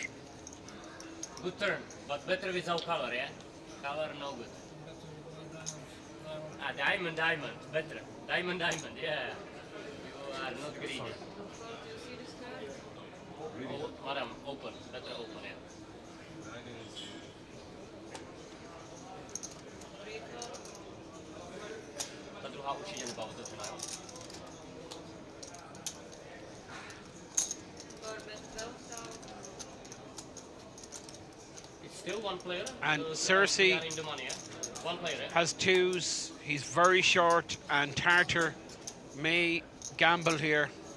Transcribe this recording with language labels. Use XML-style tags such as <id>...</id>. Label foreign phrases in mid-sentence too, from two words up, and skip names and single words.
<en>Good turn, but better without color, yeah? Color no good. Ah, diamond, better. Diamond, yeah. You are not greedy. Oh, madam, open, better open, yeah.</en> <cs>Ta druhá určitě nebyla otevřená, jo?</cs> <en>It's still one player. And we Cersei are in the money, yeah? One player, yeah? has 2s. He's very short, and Tartar may gamble here.</en>